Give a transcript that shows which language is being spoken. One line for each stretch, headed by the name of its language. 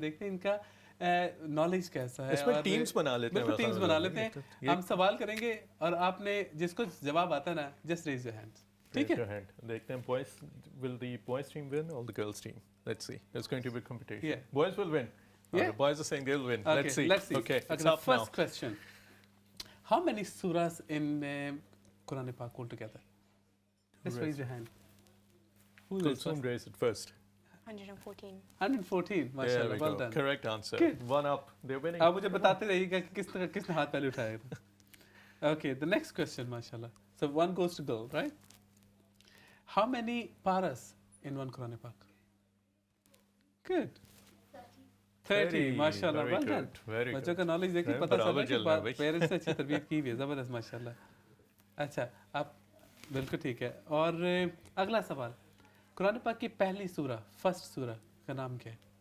Urdu: دیکھتے ہیں ان کا نالج کیسا ہے. اس میں ٹیمز بنا لیتے ہیں, ٹیمز بنا لیتے ہیں. ہم سوال کریں گے اور آپ نے جس کو جواب آتا ہے نا
English: Just raise your hand.
Urdu: ٹھیک ہے, دیکھتے ہیں
English: boys will the boys team win or the girls team? Let's see. It's going to be competition. Boys will win. The boys are saying they'll win. Let's see. Okay, it's up now. First question. How many surahs in Quran Pak altogether? Just raise your hand. Who will Kulthum raised it first. 114. 114. MashaAllah. Well done. Correct answer. Good. 1 up. They're winning.
Urdu: آپ مجھے بتاتے رہیے گا کہ کس نے ہاتھ پہلے اٹھایا تھا.
English: Okay, the next question, MashaAllah. So one goes to girl, right? How many paras in one Quran Pak? Good. 30. MashaAllah. Well done.
Urdu: بچوں کا نالج دیکھ کے پتہ چلا کہ پیرنٹس نے اچھی تربیت کی ہوئی ہے. زبردست ماشاءاللہ. اچھا آپ بالکل ٹھیک ہے. اور اگلا سوال, قرآن پاک کی پہلی سورہ, فرسٹ سورہ کا نام کیا ہے؟